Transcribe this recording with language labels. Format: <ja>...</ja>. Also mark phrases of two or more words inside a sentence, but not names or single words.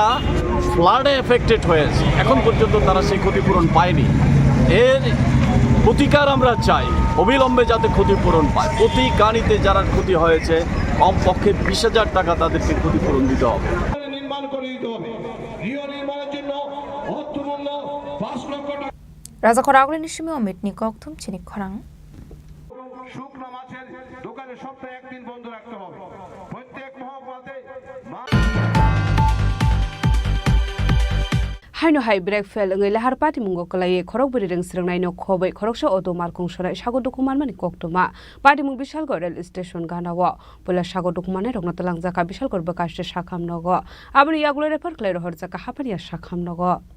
<en>flood-e affected</en> <bn>হয়েছে এখন পর্যন্ত তারা সেই ক্ষতিপূরণ পায়নি এর প্রতিকার আমরা চাই অবিলম্বে যাতে ক্ষতিপূরণ পায় প্রতি কানিতে যারা ক্ষতি হয়েছে কমপক্ষে 20,000 টাকা তাদেরকে ক্ষতিপূরণ দিতে হবে নির্মাণ করে দিতে হবে গৃহ নির্মাণের জন্য অর্থমূল্য 5 লক্ষ টাকা</bn> <trp>Razakor Aguli Nishimi Omit Nikoktum Chini Khorang</trp> <bn>শুকনো মাছের দোকানে সপ্তাহে একদিন বন্ধ রাখতে হবে প্রত্যেক মহকুমাতে</bn> <trp>Haino hai break fel ngai lahar pati mungo kalai khorok buri reng srang nai no khobai khoroksha auto markung sora sago dokuman mani koktoma pati mung bishal gor rail station ganawa pola sago dokuman e rogna talang jaka bishal gor bakashte shakham nogo abri yagulo refer klai rohor jaka hapania shakham nogo</trp>